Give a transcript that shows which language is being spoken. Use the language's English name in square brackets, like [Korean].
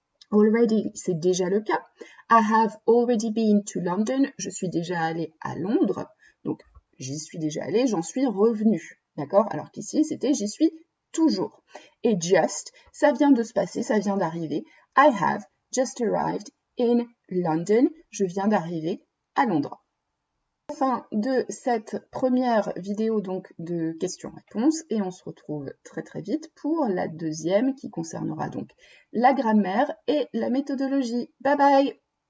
[French] Already, c'est déjà le cas. [English] I have already been to London, [French] je suis déjà allée à Londres, donc j'y suis déjà allée, j'en suis revenue. D'accord? Alors qu'ici, c'était j'y suis toujours. Et just, ça vient de se passer, ça vient d'arriver. [English] I have just arrived in London. [French] Je viens d'arriver à Londres. Fin de cette première vidéo donc de questions-réponses et on se retrouve très très vite pour la deuxième qui concernera donc la grammaire et la méthodologie. Bye bye!